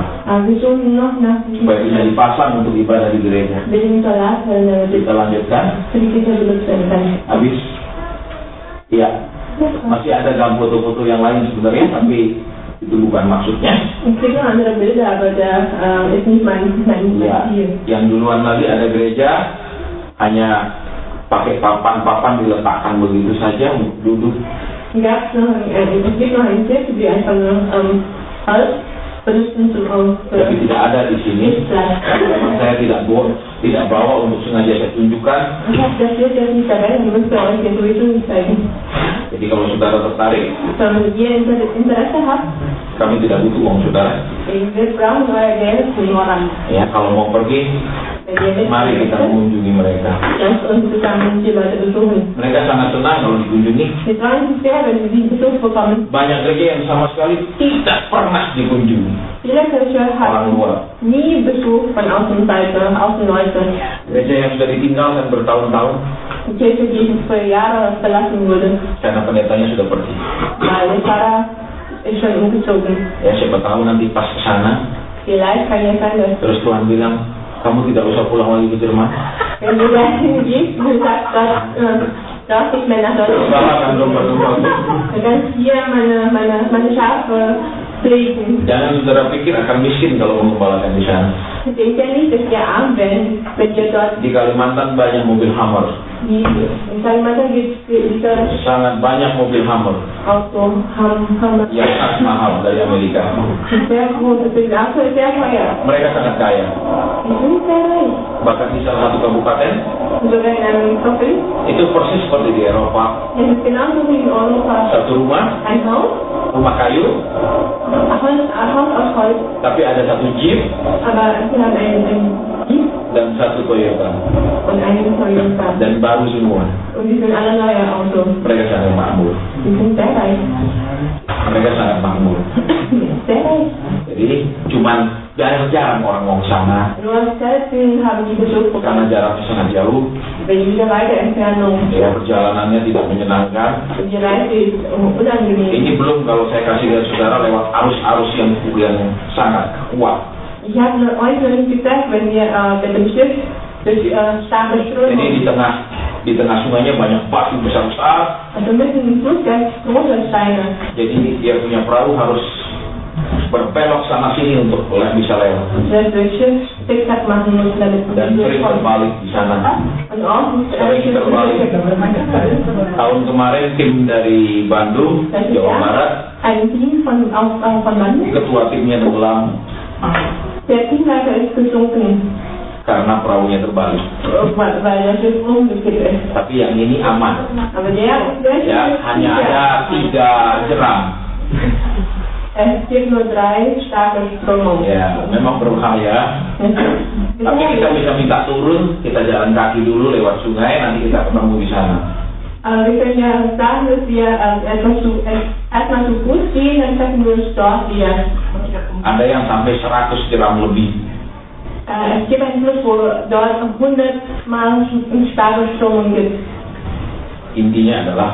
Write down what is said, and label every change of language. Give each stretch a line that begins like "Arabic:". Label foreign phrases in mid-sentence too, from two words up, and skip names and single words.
German: wir suchen noch nach
Indonesian: supaya bisa dipasang untuk ibadah di gereja.
German: billigen Solarzellen, damit
Indonesian: Kita lanjutkan.
German: für die Kinder benutzt werden kann.
Indonesian: Habis, ya, masih ada dalam foto-foto yang lain sebenarnya, tapi itu bukan maksudnya.
German: Es gibt noch andere Bilder, aber der ist nicht mein
Indonesian: Ya,
German: Ziel.
Indonesian: yang duluan lagi ada gereja hanya pakai papan-papan diletakkan begitu saja untuk duduk.
German: Es gibt noch eine Kirche, die einfach nur Holz benutzen zum
Indonesian: Tapi tidak ada di sini. Memang saya tidak bawa untuk sengaja saya tunjukkan.
German: Ich habe das Bild jetzt nicht dabei, ich müsste euch den sowieso nicht zeigen.
Indonesian: Jadi kalau saudara tertarik,
German: Wenn ihr Interesse habt,
Indonesian: kami tidak butuh uang saudara.
German: wir brauchen euer Geld für Moran.
Indonesian: Ya, kalau mau pergi, Mari kita mengunjungi mereka.
German: Lass uns zusammen die Leute besuchen.
Indonesian: Mereka sangat senang kalau dikunjungi.
German: Wir freuen uns sehr, wenn wir sie Besuch bekommen.
Indonesian: Banyak gereja yang sama sekali tidak pernah dikunjungi
German: Viele Kirche
Indonesian: orang
German: haben
Indonesian: luar.
German: nie Besuch von Außenleute.
Indonesian: Gereja yang sudah ditinggalkan bertahun-tahun
German: Die Kirche, die für Jahre verlassen wurde,
Indonesian: karena pendetanya sudah pergi.
German: weil der Pfarrer ist schon umgezogen.
Indonesian: Ya siapa tahu nanti pas ke sana,
German: Vielleicht kann ja sein, dass
Indonesian: terus Tuhan bilang, kamu tidak usah pulang lagi ke Jerman.
German: wenn du dahin gehst und sagst, darf ich mehr nach Deutschland,
Indonesian: Bahkan domba-domba.
German: dann kannst du hier meine Schafe pflegen.
Indonesian: Jangan saudara pikir akan miskin kalau menggembalakan di sana.
German: Denkt ja nicht, dass wir arm werden, wenn wir dort
Indonesian: Di Kalimantan banyak mobil Hummer,
German: in Kalimantan gibt es
Indonesian: sangat banyak mobil Hummer
German: auch so haben
Indonesian: yang sangat mahal dari Amerika.
German: sehr groß, das Auto ist sehr teuer.
Indonesian: Mereka sangat kaya.
German: Die sind sehr reich.
Indonesian: Bahkan di salah satu kabupaten
German: Sogar in einem Provinz.
Indonesian: itu persis seperti di Eropa.
German: Es ist genauso wie in Europa.
Indonesian: Satu rumah
German: Ein
Indonesian: kayu,
German: Haus aus Holz,
Indonesian: tapi ada satu Jeep
German: aber sie haben einen Jeep
Indonesian: dan satu Toyota
German: und einen Toyota.
Indonesian: dan baru semua.
German: Und die sind alle neue Autos.
Indonesian: Mereka sangat makmur.
German: Die sind sehr reich.
Indonesian: Mereka sangat makmur.
German: Sehr reich.
Indonesian: Jadi cuman jarang orang mau ke sana
German: Nur selten haben die Besuch
Indonesian: karena
German: bekommen.
Indonesian: jaraknya sangat jauh.
German: Wegen dieser weite Entfernung.
Indonesian: Ya perjalanannya tidak menyenangkan.
German: Und die Reise ist unangenehm.
Indonesian: Ini belum kalau saya kasih lihat saudara lewat arus-arus yang sangat kuat.
German: Ich habe euch noch nicht gesagt, wenn wir mit dem Schiff durch starke
Indonesian: Jadi
German: Strömung,
Indonesian: di tengah sungainya banyak batu besar-besar.
German: also mitten im Fluss ganz große Steine.
Indonesian: Jadi dia punya perahu harus berbelok sana sini untuk bisa lewat.
German: Das durch Schiff Zickzack machen muss, damit wir
Indonesian: Dan sering
German: durchkommen.
Indonesian: terbalik di sana.
German: Und auch muss
Indonesian: Sering terbalik. Tahun kemarin tim dari Bandung, Jawa Barat,
German: ein Team von Bandung.
Indonesian: ketua timnya tenggelam
German: Der Teamleiter ist gesunken,
Indonesian: karena perahunya terbalik.
German: weil das Schiff umgekippt ist.
Indonesian: Tapi yang ini aman.
German: Aber der
Indonesian: Ya, hanya ada 3 jeram.
German: Es gibt nur 3 starke Strömungen.
Indonesian: Ya, memang berbahaya. Tapi kita bisa minta turun, kita jalan kaki dulu lewat sungai, nanti kita ketemu di sana.
German: Aber wir können ja sagen, dass wir erstmal zu Fuß gehen, dann treffen wir uns dort wieder.
Indonesian: Ada yang sampai 100 jeram lebih.
German: Es gibt einen Fluss, wo dort 100 Mal starke Strömungen gibt.
Indonesian: Intinya adalah,